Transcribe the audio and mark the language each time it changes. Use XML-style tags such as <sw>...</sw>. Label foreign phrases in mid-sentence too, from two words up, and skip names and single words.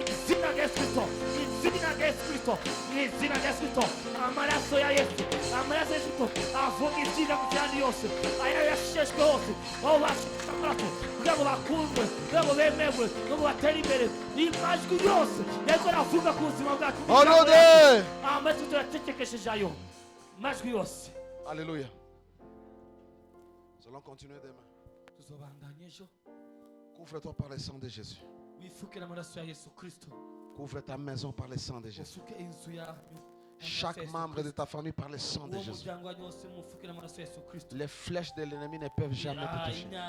<rw>izina rya Yesu Kristo, izina rya Yesu Kristo, izina rya Yesu Kristo, amaraso ya Yesu, amaraso ya Yesu Kristo, avuga izina mu cyandi yose, aya yasheshwe hose, aho bashaka amaraso, kugira ngo bakundwe, kugira ngo bemerwe, kugira ngo batere imbere, imajwi yose, yego aravuga ku buzima bwacu. Amaraso turacecekesheje ayo majwi yose. Alléluia.</rw> <fr>Nous allons continuer demain. Couvre-toi par le sang de Jésus. Couvre ta maison par le sang de Jésus. Chaque membre de ta famille par le sang de Jésus. Les flèches de l'ennemi ne peuvent jamais te toucher.</fr>